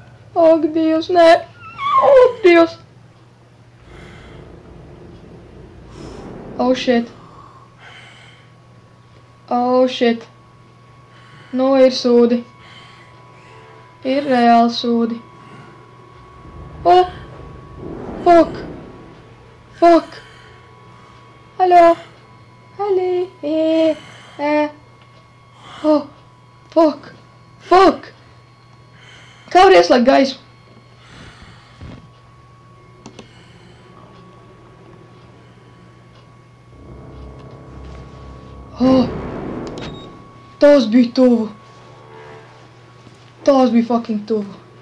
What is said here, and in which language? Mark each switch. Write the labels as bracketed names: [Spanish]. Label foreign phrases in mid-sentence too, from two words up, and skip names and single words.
[Latvian] Ak, Dievs, nē! Ak, Dievs! [English] Oh, shit. Oh, shit. [Latvian] Nu, ir sūdi. Ir reāli sūdi. [English] Oh! Fuck! Fuck! [Latvian] Hallo! Halli! [English] Oh! Fuck! Fuck! [Latvian] Kā var ieslēgt gaismu? Oh! Tas bija tuvu! Tas bija fucking tuvu!